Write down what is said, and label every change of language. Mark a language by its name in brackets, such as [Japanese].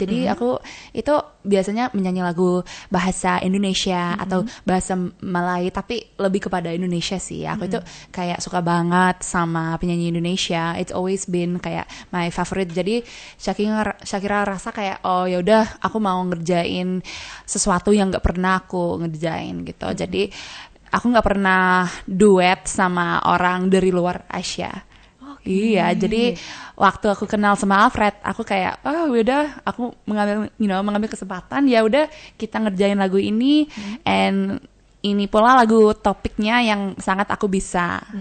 [Indonesian] Jadi aku itu biasanya menyanyi lagu bahasa Indonesia atau bahasa Malay, tapi lebih kepada Indonesia sih. Aku itu kayak suka banget sama penyanyi Indonesia. [English] It's always been kayak my favorite. [Indonesian] Jadi Shakira rasa kayak oh ya udah aku mau ngerjain sesuatu yang nggak pernah aku ngerjain gitu. Jadi aku nggak pernah duet sama orang dari luar Asia. Iya, jadi waktu aku kenal sama Alfred, aku kayak, oh udah, aku mengambil kesempatan, ya udah kita ngerjain lagu ini, and ini pula lagu topiknya yang sangat aku bisa,